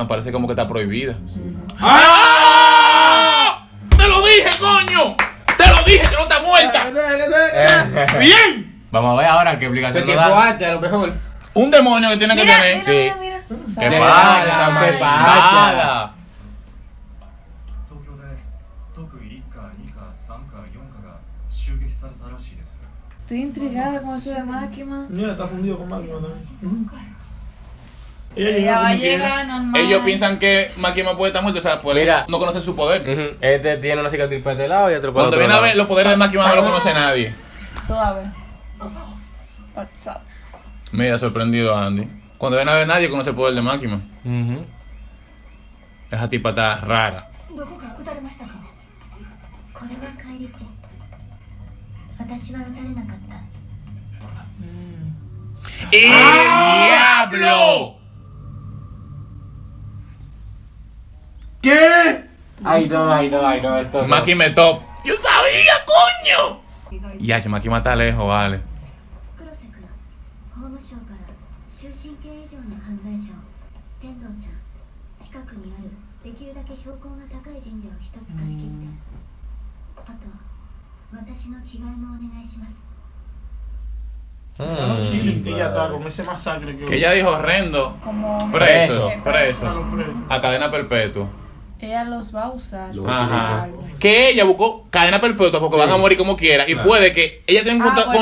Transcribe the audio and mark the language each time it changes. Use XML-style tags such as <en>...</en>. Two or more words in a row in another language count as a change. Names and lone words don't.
<es>Parece como que está prohibida. ¡Ah! ¡Te lo dije, coño! ¡Te lo dije que no está muerta! ¡Bien! Vamos a ver ahora qué Ese obligación nos tiempo da. antes, a lo mejor. Un demonio que tiene que Mira, tener. mira, Sí. mira, mira. ¿Qué De pasa? nada, ¿Qué de pasa? nada.</es> <ja>東京で特異立夏2課3課4課が襲撃されたらしいです</ja> <es>Estoy intrigada con eso de máquina. Mira, está fundido con máquina también. Ella Ella llega va a como quiera. llegar normal. Ellos piensan que Makima puede estar muerto, o sea, pues Mira. no conocen su poder. Ujú. Este tiene una cicatriz para este lado y otro para Cuando otro viene a lado. ver los poderes de Makima no lo conoce nadie. Tú a ver.</es> <en>What's up?</en> <es>Mira, sorprendido Andy. Cuando viene a ver nadie conoce el poder de Makima. Ujú. Esa tipa está rara.</es> <ja>どこか撃たれましたか？これは返り血。私は撃たれなかった。</ja> <es>¡El diablo! ¿Qué? Ay, no, esto no. Makima es top. ¡Yo sabía, coño! Ya, que Makima está lejos, vale.</es> <ja>黒瀬君、法務省から終身刑以上の犯罪者を天童ちゃん、近くにあるできるだけ標高が高い神社を一つ貸し切って、あと私の着替えもお願いします。</ja> <es>No, chile, que ya está con ese masacre que Que ella dijo horrendo. Como Presos, Preso. presos. Claro, preso. A cadena perpetua. ella los va a usar. Lo para Ajá. algo. Que ella buscó cadena perpetua porque van a morir como quiera. Y Claro. puede que ella tenga un Bueno,</es>